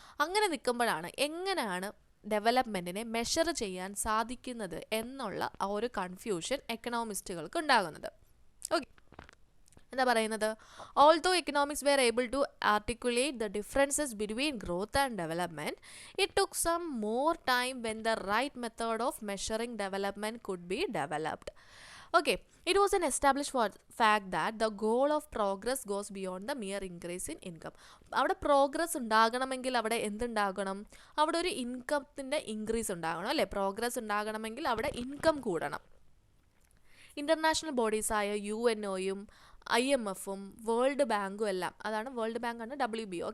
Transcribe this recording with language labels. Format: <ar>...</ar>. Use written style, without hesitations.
<ml>അങ്ങനെ നിൽക്കുമ്പോഴാണ് എങ്ങനെയാണ് ഡെവലപ്മെൻറ്റിനെ മെഷർ ചെയ്യാൻ സാധിക്കുന്നത് എന്നുള്ള ആ ഒരു കൺഫ്യൂഷൻ എക്കണോമിസ്റ്റുകൾക്ക് ഉണ്ടാകുന്നത്. ഓക്കെ, എന്താ പറയുന്നത്,</ml> <en>Although economics were able to articulate the differences between growth and development, it took some more time when the right method of measuring development could be developed. Okay, it was an established fact that the goal of progress goes beyond the mere increase in income.</en> <ml>അവിടെ progress ഉണ്ടാകണമെങ്കിൽ അവിടെ എന്തുണ്ടാകണം, അവിടെ ഒരു ഇൻകത്തിൻ്റെ increase ഉണ്ടാകണം അല്ലേ. Progress ഉണ്ടാകണമെങ്കിൽ അവിടെ income കൂടണം. ഇൻ്റർനാഷണൽ ബോഡീസായ UNOയും IMFും വേൾഡ് ബാങ്കും എല്ലാം, വേൾഡ് ബാങ്കാണ് WBO.</ml>